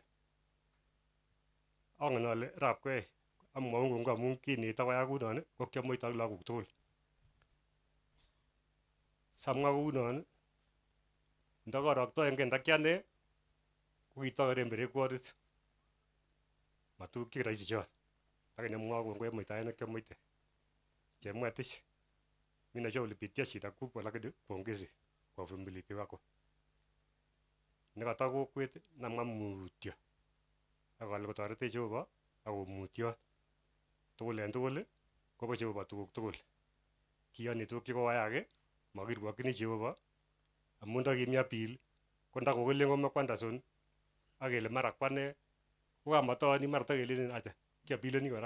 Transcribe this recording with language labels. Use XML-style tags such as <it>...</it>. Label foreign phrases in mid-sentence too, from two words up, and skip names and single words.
<kln>Angen ale Arap Koech amwaun kongoi amun kineto koyai kounon ko kiamoite ak lagok tugul. Samwa kounon ndakoroktoenge ndakiane ko kitokeren berekworit. Matuk chekiraisi chon. Lakini amwa kongoi muitaet nekiamoite. Chemwetich.</kln> <sw>Mimi najua ulipitia shida kubwa lakini pongezi kwa uvumilivu wako.</sw> <kln>Nekata kokwet namwa mutyo. Akale kotoretech Jehova ako mutyo. Tugul en tugul kobo Jehova tuguk tugul. Kiyoni tuguk chekoyake makirwokyini Jehova amun ndakimi appeal ko ndakokelen kome Anderson akele mara kwane ko kamatoni mara takelelen acha kiapileni kora.</kln>